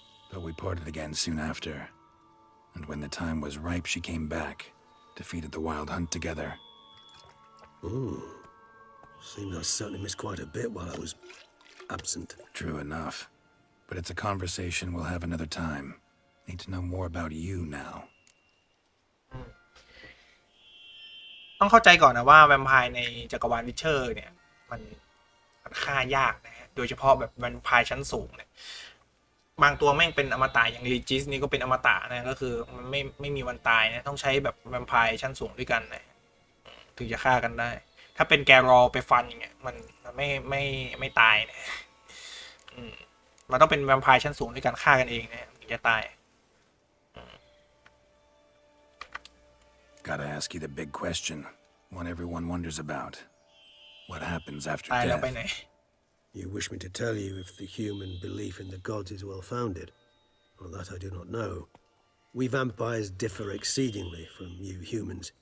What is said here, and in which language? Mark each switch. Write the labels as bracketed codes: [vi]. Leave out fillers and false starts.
[en] But we parted again soon after. And when the time was ripe, she came back, defeated the wild hunt together. Seems I certainly missed quite a bit while I was absent. True enough. But it's a conversation we'll have another time. Need to know more about you now. [th] ต้องเข้าใจก่อนนะว่าแวมไพร์ในจักรวาลวิเชอร์เนี่ยมันฆ่ายากนะฮะโดยเฉพาะแบบแวมไพร์ชั้นสูงเนี่ยบางตัวแม่งเป็นอมตะอย่างลีจิสนี่ก็เป็นอมตะนะก็คือมันไม่มีวันตายนะต้องใช้แบบแวมไพร์ชั้นสูงด้วยกันนะถึงจะฆ่ากันได้ ถ้าเป็นแกรอไปฟันอย่างเงี้ยมันไม่ตายนะมันต้องเป็นแวมไพร์ชั้นสูงด้วยกันฆ่ากันเองนะถึงจะตาย [en] Gotta ask you the big question, one everyone wonders about. What happens after [th] ตายแล้ว [en] death? [th] ไปไหน [en] You wish me to tell you if the human belief in the gods is well founded? Well, that I do not know. We vampires differ exceedingly from you humans.